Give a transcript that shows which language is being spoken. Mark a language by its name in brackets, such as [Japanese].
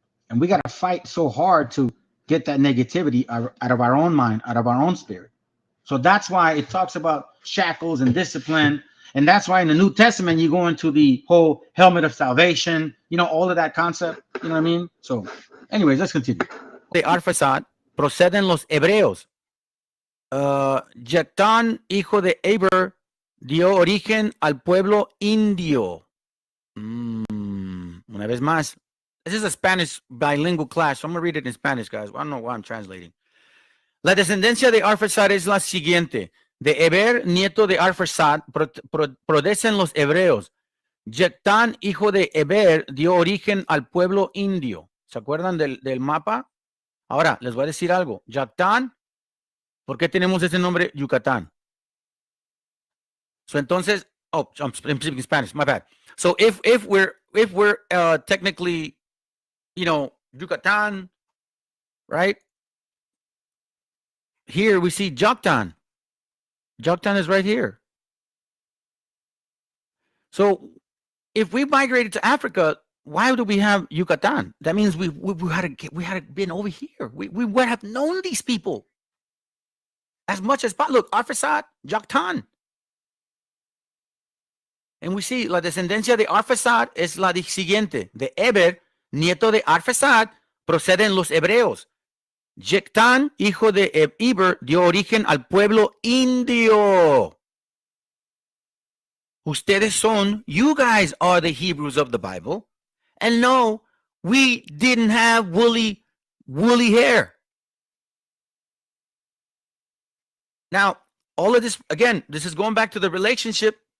[English] And we got to fight so hard to get that negativity out of our own mind, out of our own spirit. So that's why it talks about shackles and discipline. And that's why in the New Testament, you go into the whole helmet of salvation, all of that concept. You know what I mean? So anyways, let's continue. [Spanish] De Arphaxad proceden los hebreos. Jactán, hijo de Eber, dio origen al pueblo indio. Una vez más. [English] This is a Spanish bilingual class, so I'm going to read it in Spanish, guys. I don't know why I'm translating. [Spanish] La descendencia de Arphaxad es la siguiente. De Eber, nieto de Arphaxad, proceden los hebreos. Jactán, hijo de Eber, dio origen al pueblo indio. ¿Se acuerdan del mapa? Ahora, les voy a decir algo. Jactán, ¿por qué tenemos ese nombre Yucatán? [English] So entonces, I'm speaking Spanish, my bad. So if we're technically, Yucatán, right? Here we see Jactán. Jactán is right here. So if we migrated to Africa, why do we have Yucatán? That means we had been over here. We would have known these people as much as possible. Look, Arphaxad, Jactán. And we see [Spanish] la descendencia de Arphaxad es la siguiente. De Eber, nieto de Arphaxad, proceden los hebreos. Jactán, hijo de Eber, dio origen al pueblo indio. Ustedes son, [English] you guys are the Hebrews of the Bible. And no, we didn't have woolly hair. Now, all of this, again, this is going back to the relationship.